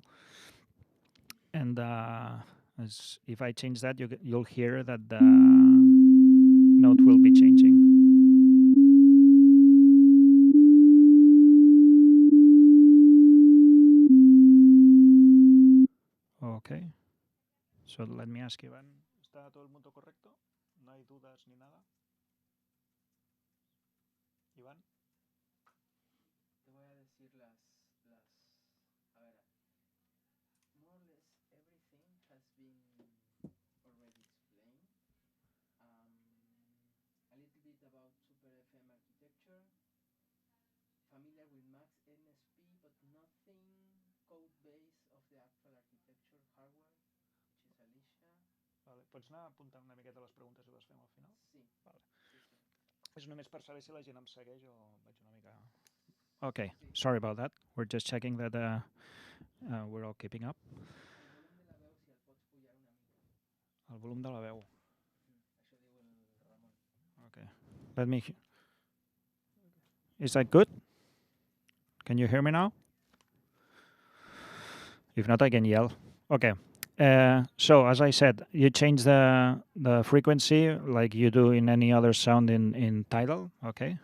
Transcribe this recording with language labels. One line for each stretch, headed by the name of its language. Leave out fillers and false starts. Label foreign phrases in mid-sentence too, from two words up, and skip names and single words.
English: And if I change that, you'll hear that the note will be changing. Okay. So let me ask Iván.
Spanish: ¿Está todo el mundo correcto? ¿No hay dudas ni nada? Iván. Te voy a decir a ver,
English: more or less everything has been already explained. A little bit about Superfm architecture, familiar with Max MSP, but nothing code base of the actual architecture hardware, which is Alicia.
Catalan: Vale, pots anar apuntant una miqueta les preguntes i les fem al final? Sí. Vale. Sí. És només per saber si la gent em segueix o vaig una mica...
English: Okay, sorry about that. We're just checking that we're all keeping up.
Catalan: El volum de la veu, si el pots pujar El volum de la veu. Això diu el Ramon.
English: Okay. Let me... Is that good? Can you hear me now? If not, I can yell. Okay. So as I said, you change the frequency like you do in any other sound in Tidal, okay?